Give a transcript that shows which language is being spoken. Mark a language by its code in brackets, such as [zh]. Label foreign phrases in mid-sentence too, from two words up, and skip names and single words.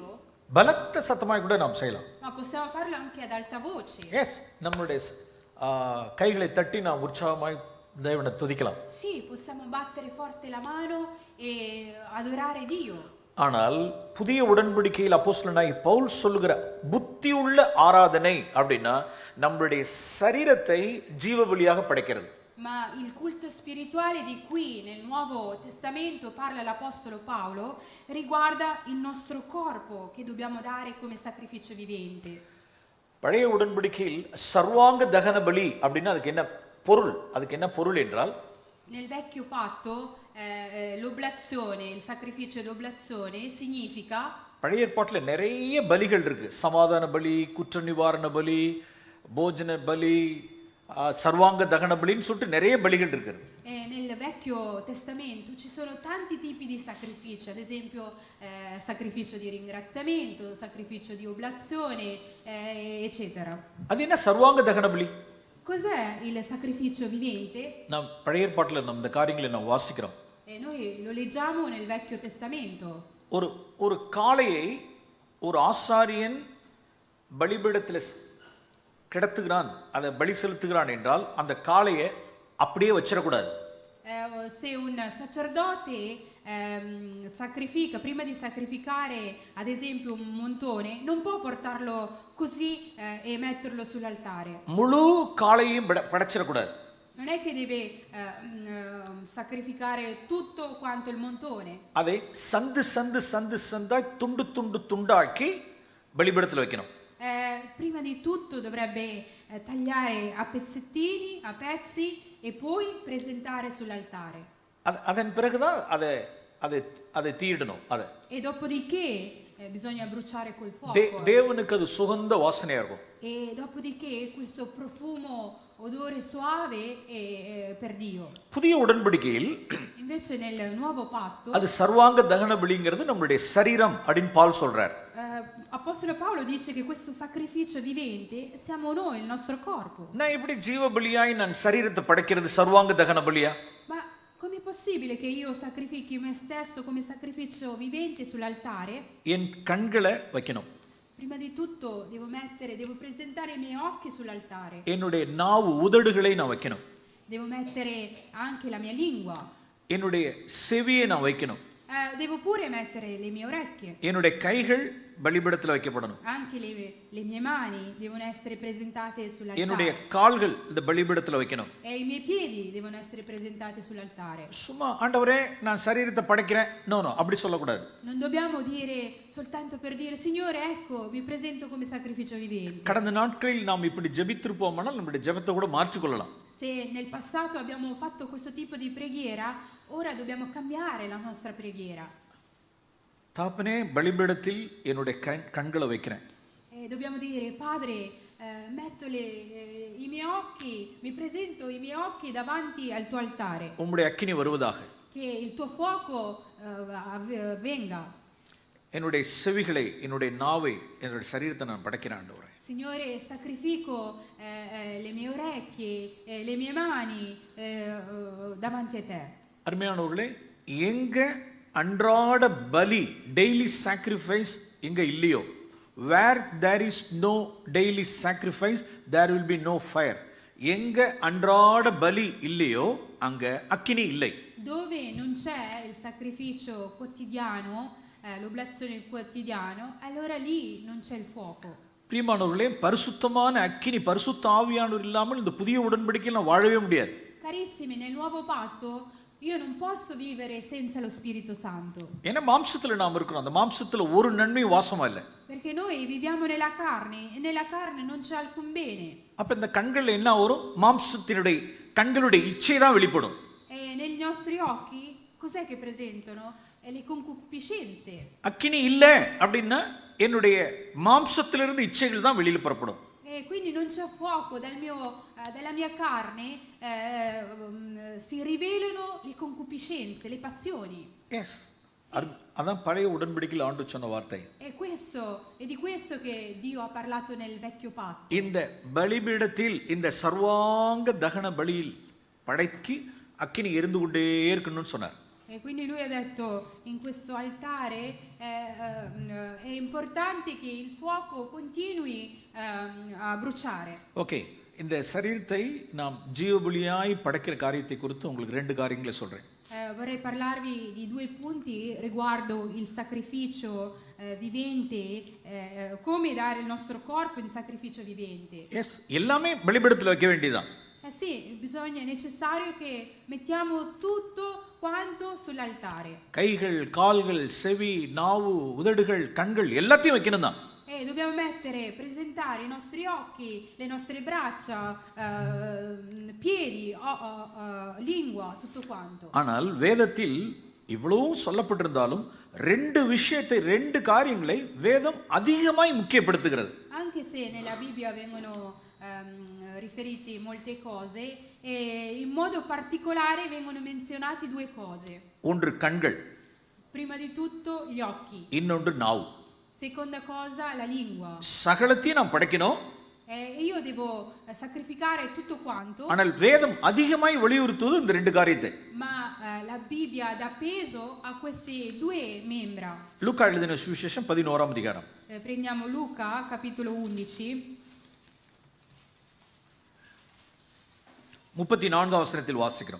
[ta] பலத்த சத்தமாய் கூட நாம் செய்யலாம். [it] Ma possiamo farlo anche ad alta voce. [ta] எஸ், நம்மளுடைய கைகளை தட்டி நாம் உற்சாகமாய் தேவனை துதிக்கலாம். [it] Sì, possiamo battere forte la mano e adorare Dio. [ta] ஆனால் புதிய உடன்படிக்கையில் அப்போஸ்தலனாகிய பவுல் சொல்லுகிற புத்தி உள்ள ஆராதனை அப்படின்னா நம்மளுடைய சரீரத்தை ஜீவ பலியாக படைக்கிறது. [it] Ma il culto spirituale di cui nel Nuovo Testamento parla l'Apostolo Paolo riguarda il nostro corpo che dobbiamo dare come sacrificio vivente. [ta] பழைய உடன்படிக்கையில் சர்வாங்க தகன பலி அப்படின்னா அதுக்கு என்ன பொருள்? அதுக்கு என்ன பொருள் என்றால், [it] Nel vecchio patto l'oblazione, il sacrificio d'oblazione significa, [ta] பழைய ஏற்பாட்டில் நிறைய பலிகள் இருக்கு. சமாதான பலி, குற்ற நிவாரண பலி, போஜன பலி, சர்வாங்க தகன பலின்னு சொல்லிட்டு நிறைய பலிகள் இருக்குது. [it] nel vecchio testamento ci sono tanti tipi di sacrifici, ad esempio sacrificio di ringraziamento, sacrificio di oblazione, eccetera. [ta] அது என்ன சர்வாங்க தகன பலி? [it] Cos'è il sacrificio vivente? [ta] நாம் பழைய ஏற்பாட்டில் நம்ம இந்த காரியங்களை நாம் வாசிக்கிறோம். [it] Noi lo leggiamo nel vecchio testamento. [ta] ஒரு காளையை ஒரு ஆசாரியன் பலிபீடத்தில் கிடத்துகிறான், அதை பலி செலுத்துகிறான் என்றால் அந்த காளையை அப்படியே வச்சிடக்கூடாது. [it] Se un sacerdote sacrifica, prima di sacrificare ad esempio un montone, non può portarlo così e metterlo sull'altare. [ta] முழு காளையையும் படைச்சிடக்கூடாது. [it] Non è che deve sacrificare tutto quanto il montone. [ta] அதை சந்தாய் துண்டாக்கி பலிபீடத்தில் வைக்கணும். [it] Prima di tutto dovrebbe tagliare a pezzettini, a pezzi e poi presentare sull'altare. [ta] அதன் பிறகுதான் அதை அதை தீயிடணும். அதை [it] E dopodiché bisogna bruciare col fuoco. [ta] தேவனுக்கு அது சுகந்த வாசனையா இருக்கும். [it] E dopodiché questo profumo, odore suave per Dio. [ta] புதிய உடன்படிக்கையில் [it] Invece nel nuovo patto [ta] அது சர்வாங்க தகன பலிங்கிறது நம்மளுடைய சரீரம் அப்படின்னு பால் சொல்றார். [it] Apostolo Paolo dice che questo sacrificio vivente siamo noi, il nostro corpo. [ta] நான் எப்படி ஜீவ பலியாய் நான் சரீரத்தை படைக்கிறது சர்வாங்க தகன பலியா? [it] Ma com'è possibile che io sacrifichi me stesso come sacrificio vivente sull'altare? [ta] என் கண்களை வைக்கணும். [it] Prima di tutto devo presentare i miei occhi sull'altare. [ta] என்னுடைய நாவு உதடுகளை நான் வைக்கணும். [it] Devo mettere anche la mia lingua. [ta] என்னுடைய செவியை நான் வைக்கணும். [it] Devo pure mettere le mie orecchie. [ta] என்னுடைய கைகள் பலிபீடத்தில் வைக்கப்படணும். [it] Anche le mie mani devono essere presentate sull'altare. [ta] என்னுடைய கால்கள் இந்த பலிபீடத்தில் வைக்கணும். [it] E i miei piedi devono essere presentati sull'altare. [ta] சும்மா ஆண்டவரே நான் சரீரத்தை படைக்கிறேன், நோ அப்படி சொல்லக்கூடாது. [it] Non dobbiamo dire soltanto per dire Signore ecco mi presento come sacrificio vivente. [ta] கடந்த நாட்களில் நாம் இப்படி ஜெபித்திருப்போமானால் நம்முடைய ஜெபத்தை கூட மாற்றிக்கொள்ளலாம். [it] Se nel passato abbiamo fatto questo tipo di preghiera, ora dobbiamo cambiare la nostra preghiera. [ta] தாப்பனே பலிபீடத்தில் என்னுடைய கண்களை வைக்கிறேன். [it] Dobbiamo dire Padre, metto i miei occhi, mi presento i miei occhi davanti al tuo altare. [ta] உம்முடைய அக்கினி வருவதாக. [it] Che il tuo fuoco venga. [ta] என்னுடைய செவிகளை, என்னுடைய நாவை, என்னுடைய சரீரத்தை நான் படைக்கிறேன் ஆண்டவரே. [it] Signore, sacrifico le mie orecchie, le mie mani davanti a te. [ta] அருமையானவர்களே, எங்க அன்றாட பலி [en] daily sacrifice [ta] எங்க இல்லையோ, [en] where there is no daily sacrifice there will be no fire. [ta] எங்க அன்றாட பலி இல்லையோ அங்க அக்கினி இல்லை. [it] Dove non c'è il sacrificio quotidiano, l'oblazione quotidiano, allora lì non c'è il fuoco. [ta] பிரியமானவர்களே, பரிசுத்தமான அக்கினி, பரிசுத்த ஆவியானவர் இல்லாமல் இந்த புதிய உடன்படிக்கையில் நான் வாழவே முடியாது. [it] Carissimi, nel nuovo patto io non posso vivere senza lo Spirito Santo. [ta] ஏன்னா மாம்சத்துல நாம் இருக்கிறோம், அந்த மாம்சத்துல ஒரு நன்மையும் வாசமா இல்லை. [it] Perché noi viviamo nella carne e nella carne non c'è alcun bene. [ta] அப்ப இந்த கண்கள்ல என்ன வரும்? மாம்சத்தினுடைய கண்களுடைய இச்சை தான் வெளிப்படும். [it] E nei nostri occhi cos'è che presentano? Le concupiscenze. [ta] அக்கினி இல்ல அப்படின்னா என்னுடைய மாம்சத்திலிருந்து இச்சைகள் தான் வெளியில புறப்படும். [it] E quindi non c'è fuoco dalla mia carne, si rivelano le concupiscenze, le passioni. [ta] Yes. அதான் பழைய உடன்படிக்கையில் ஆண்டவர் சொன்ன வார்த்தை. [it] È di questo che Dio ha parlato nel vecchio patto. [ta] இந்த பலிபீடத்தில் இந்த சர்வாங்க தகன பலியில் படைக்கு அக்கினி எரிந்து கொண்டே இருக்கணும்னு சொன்னார். [it] E quindi lui ha detto in questo altare è importante che il fuoco continui a bruciare. [ta] ஓகே, இந்த சரீரத்தை நாம் ஜீவபலியாய் படைக்கிற காரியத்தை குறித்து உங்களுக்கு ரெண்டு காரியங்களை சொல்றேன். [it] Vorrei parlarvi di due punti riguardo il sacrificio vivente, come dare il nostro corpo in sacrificio vivente. [ta] எஸ், எல்லாமே பலிபீடத்தில் வைக்க வேண்டியதுதான். [it] Sì, è necessario che mettiamo tutto quanto sull'altare. [ta] கைகள், கால்கள், செவி, நாவு, உதடுகள், கண்கள் எல்லாத்தையும் வைக்கணும் தான். [it] Dobbiamo presentare i nostri occhi, le nostre braccia, piedi, lingua, tutto quanto. [ta] ஆனால் வேதத்தில் இவ்வளவு சொல்லப்பட்டிருந்தாலும் ரெண்டு காரியங்களை வேதம் அதிகமாய் முக்கியப்படுத்துகிறது. [it] Anche se nella Bibbia vengono riferiti molte cose e in modo particolare vengono menzionati due cose. [ta] ஒன்று கண்கள், [it] Prima di tutto gli occhi. [ta] இன்னொன்று நாவு. [it] Seconda cosa la lingua. [ta] சகலத்தையும் நாம் படைக்கணும். [it] Io devo sacrificare tutto quanto. [ta] ஆனால் வேதம் அதிகமாய் வலியுறுத்துவது இந்த ரெண்டு காரியத்தை. [it] Ma la Bibbia dà peso a queste due membra. [ta] லூக்கா எழுதின சுவிசேஷம் 11ஆம் அதிகாரம். [it] Prendiamo Luca capitolo 11. [ta] 34 வசனத்தில் வாசிக்கிறோம்.